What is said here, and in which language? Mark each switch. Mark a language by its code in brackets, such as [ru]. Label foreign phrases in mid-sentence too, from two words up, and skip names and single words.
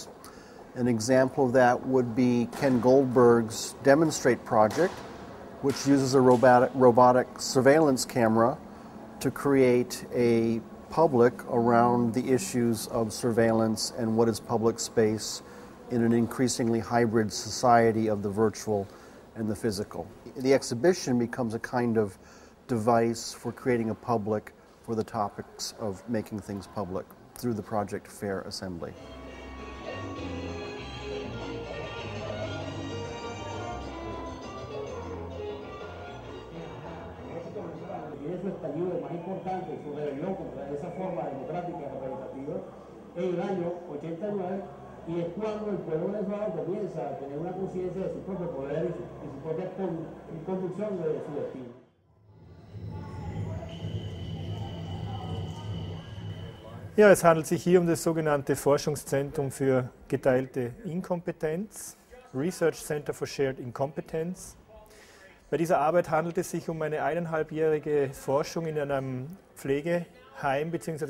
[en] An example of that would be Ken Goldberg's Demonstrate project, which uses a robotic surveillance camera to create a public around the issues of surveillance and what is public space in an increasingly hybrid society of the virtual and the physical. The exhibition becomes a kind of device for creating a public for the topics of making things public through the Project Fair Assembly. [es] Su estallido más importante, su rebelión contra esa forma democrática representativa en el año 89, y es cuando el pueblo venezolano comienza a tener una conciencia de su propio poder y su propia conducción de su destino. [de] Ja, es handelt sich hier um das sogenannte Forschungszentrum für geteilte Inkompetenz, [en] Research Center for Shared Incompetence. [de] Bei dieser Arbeit handelt es sich um eine 1,5-jährige Forschung in einem Pflegeheim bzw.